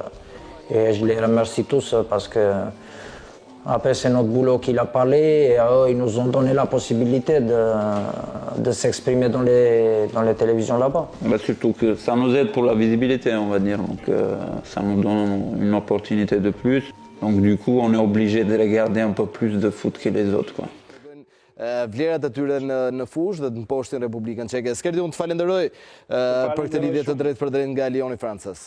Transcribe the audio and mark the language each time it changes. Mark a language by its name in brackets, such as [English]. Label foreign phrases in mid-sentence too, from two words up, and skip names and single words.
[French] Et je les remercie tous parce que, après, c'est notre boulot qu'il a parlé et ils nous ont donné la possibilité de s'exprimer dans les télévisions là-bas. Bah, surtout que ça nous aide pour la visibilité, on va dire. Donc ça nous donne une opportunité de plus. Donc du coup, on est obligé de regarder un peu plus de foot que les autres, quoi. [Albanian] Vlerat atyre në fushë dhe në poshtin Republikën Çeke. Skerdi, unë të falenderoj për këtë lidhje të drejtë për drejtë nga Lioni Francës.